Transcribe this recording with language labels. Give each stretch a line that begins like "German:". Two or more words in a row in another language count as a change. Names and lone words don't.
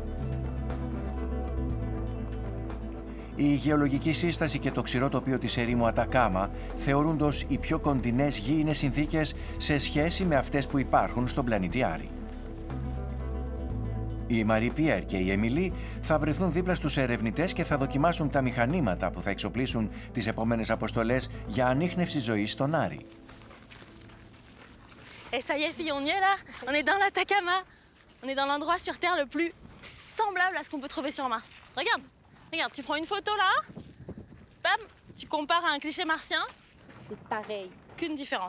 Greek: Η γεωλογική σύσταση και το ξηρό τοπίο της ερήμου Ατακάμα θεωρούνται ως οι πιο κοντινές γήινες συνθήκες σε σχέση με αυτές που υπάρχουν στον πλανήτη Άρη. Η Μαρι και η Εμιλή θα βρεθούν δίπλα στους ερευνητές και θα δοκιμάσουν τα μηχανήματα που θα εξοπλίσουν τις επόμενες αποστολές για ανίχνευση ζωής στον Άρη.
French: Et ça y est, filles, on y est là. On est dans l'Atacama. On est dans l'endroit sur Terre le plus semblable à ce qu'on peut trouver sur Mars. Regarde, regarde, tu prends une photo là, bam, tu compares à un cliché martien. C'est pareil. Qu'une différence.